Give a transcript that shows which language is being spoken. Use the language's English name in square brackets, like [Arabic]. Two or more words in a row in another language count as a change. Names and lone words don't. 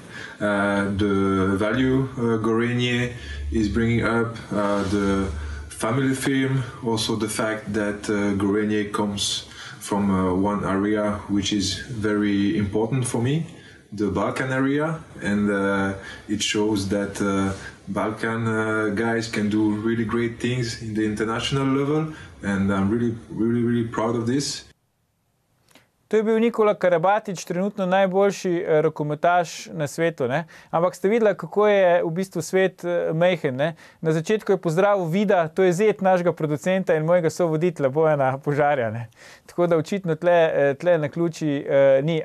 [English] The value Gorenje is bringing up, the family film, also the fact that Gorenje comes from one area which is very important for me, the Balkan area, and it shows that Balkan guys can do really great things in the international level, and I'm really proud of this. [Slovenian] To je bil Nikola Karabatić, trenutno najboljši rokometaš na svetu. Ampak ste videli, kako je v bistvu svet majhen. Na začetku je pozdravil Vida, to je zet našega producenta in mojega sovoditelja Bojana Požarja. Tako da očitno tle na ključi ni.